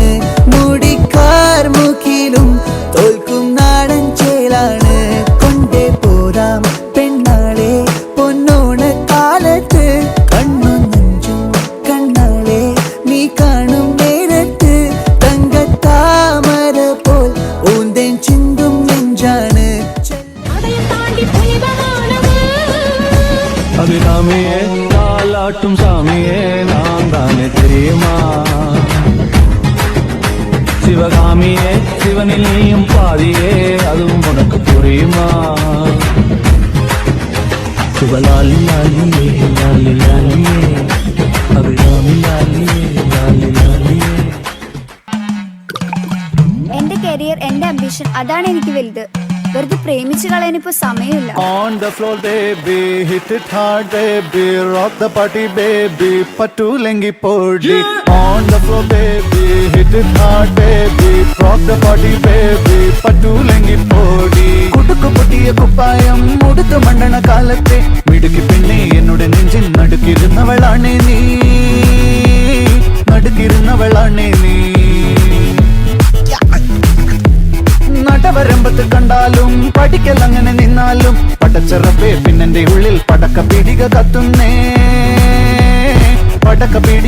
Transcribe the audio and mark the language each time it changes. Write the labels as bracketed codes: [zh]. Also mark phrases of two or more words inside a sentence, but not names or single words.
[ml] മുടിക്കാർ മുഖിലും തോൽക്കും നാടൻ ചേലാണ് കൊണ്ടേ പോരാം പെണ്ണാളെ പൊന്നോണ കാലത്ത് കണ്ണു നെഞ്ചും കണ്ണാളെ നീ കാണും നേരത്ത് തങ്കത്താമര പോൽ ഊന്തേൻ ചിന്തും നെഞ്ചാണ് [ta] அபிராமியே காலாட்டும் சாமியே நாம் தானே தெரியுமா சிவகாமியே சிவனில் நீயும் பாதியே அதுவும் உனக்கு புரியுமா சிவலாலி லாலியே லாலி லாலியே அபிராமி லாலியே லாலி லாலியே. [ml] എന്റെ കരിയർ, എന്റെ അംബിഷൻ, അതാണ് എനിക്ക് വലുത്. വെറുതെ പ്രേമിച്ചു കളയാനിപ്പോ സമയമില്ല. [en] On the floor baby, hit it hard baby, rock the party baby, [ml] പട്ടു ലെങ്കി പൊടി. [en] On the floor baby, hit it hard baby, rock the party baby, [ml] പട്ടു ലെങ്കി പൊടി. കുടുക്കു പൊട്ടിയ കുപ്പായം ഉടുത്തു മണ്ണണ കാലത്തെ മിടുക്കി പെണ്ണെ എന്നോട് നെഞ്ചിൽ നടുക്കിരുന്നവളാണേ നീ, നടുക്കിരുന്നവളാണേ നീ. നടവരമ്പത്ത് കണ്ടാലും പഠിക്കൽ അങ്ങനെ നിന്നാലും പടച്ചറപ്പേ പിന്നെന്റെ ഉള്ളിൽ പടക്ക പീടിക കത്തുന്നേ, പടക്ക പീടിക